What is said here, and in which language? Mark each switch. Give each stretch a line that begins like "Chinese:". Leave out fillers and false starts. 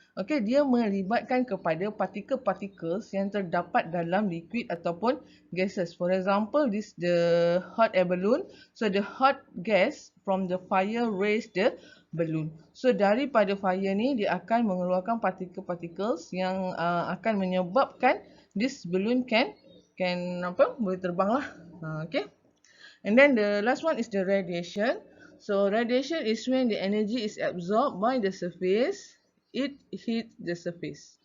Malay: Okay, dia melibatkan kepada partikel-particles yang terdapat dalam liquid ataupun gases.
English: For example, this the hot air balloon. So the hot gas from the fire raise the balloon.
Malay: So daripada fire ni dia akan mengeluarkan partikel-particles yang akan menyebabkan
English: this balloon can
Malay: boleh terbang lah. Okay.
English: And then the last one is the radiation. So radiation is when the energy is absorbed by the surface, it hits the surface.